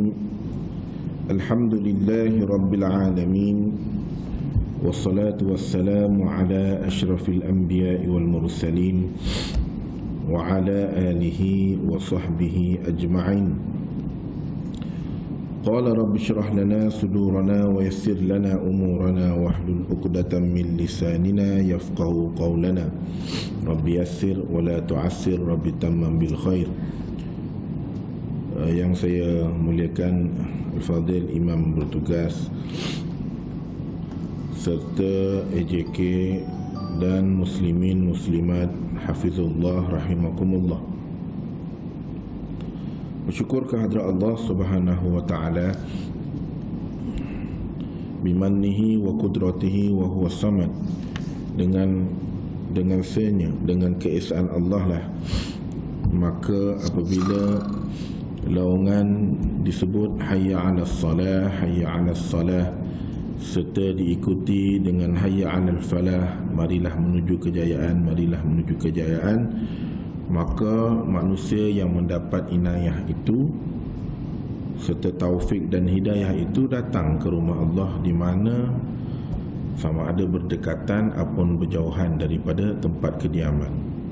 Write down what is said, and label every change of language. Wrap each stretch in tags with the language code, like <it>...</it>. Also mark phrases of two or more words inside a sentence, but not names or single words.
<ar>الحمد لله رب العالمين، والصلاة والسلام على أشرف الأنبياء والمرسلين وعلى آله وصحبه أجمعين. قال رب اشرح لنا صدورنا ويسر لنا أمورنا واحلل عقدة من لساننا يفقه قولنا. رب يسر ولا تعسر، رب تمم بالخير.</ar> <ms>Yang saya muliakan Al-Fadhil Imam bertugas serta AJK dan muslimin muslimat</ms> <ar>حفظه الله رحمكم الله.</ar> <ms>Bersyukur kehadrat</ms> <ar>Allah سبحانه وتعالى بمنه وقدرته وهو صمد,</ar> <ms>dengan senya, dengan keesaan Allah lah, maka apabila laungan disebut</ms> <ar>حي على الصلاة، حي على الصلاة,</ar> <ms>serta diikuti dengan</ms> <ar>حي على الفلاح,</ar> <ms>marilah menuju kejayaan, marilah menuju kejayaan, maka manusia yang mendapat inayah itu serta taufik dan hidayah itu datang ke rumah Allah, di mana sama ada berdekatan ataupun berjauhan daripada tempat kediaman.</ms>